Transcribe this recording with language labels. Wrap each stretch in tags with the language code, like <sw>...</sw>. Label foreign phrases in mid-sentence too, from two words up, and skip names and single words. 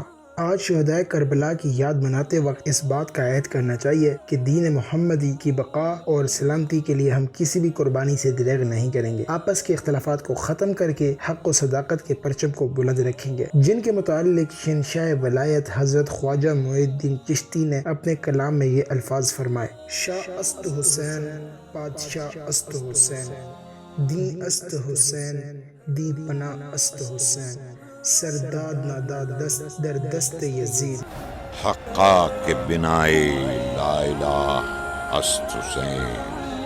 <ur>آج شہدائے کربلا کی یاد مناتے وقت اس بات کا عہد کرنا چاہیے کہ دین محمدی کی بقا اور سلامتی کے لیے ہم کسی بھی قربانی سے دریغ نہیں کریں گے۔ آپس کے اختلافات کو ختم کر کے حق و صداقت کے پرچم کو بلند رکھیں گے، جن کے متعلق شہنشاہ ولایت حضرت خواجہ معین الدین چشتی نے اپنے کلام میں یہ الفاظ فرمائے:</ur> <fa>شاہ است حسین، پادشاہ است حسین، دین است حسین، دی پناہ است حسین، سرداد ناداد دست در دست یزید، حقا کے بنائے لا الہ است حسین۔</fa>